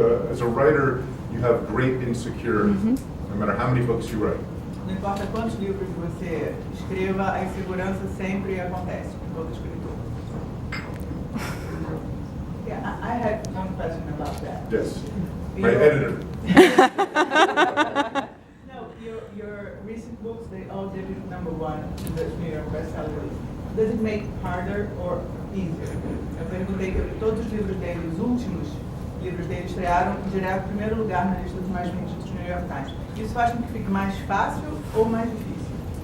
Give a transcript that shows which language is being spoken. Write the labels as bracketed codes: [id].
[en] As a writer, you have great insecurity, no matter how many books you write. [pt] Não importa quantos livros você escreva, a insegurança sempre acontece com todo escritor. [en] Yeah, I had one question about that. Yes. My editor. No, your recent books, they all did it #1 in the New York bestseller list. Does it make harder or easier? [pt] Eu perguntei que todos os livros dele, os últimos livros dele, estrearam direto em primeiro lugar na lista dos mais vendidos do New York Times. Isso faz com que fique mais fácil ou mais difícil?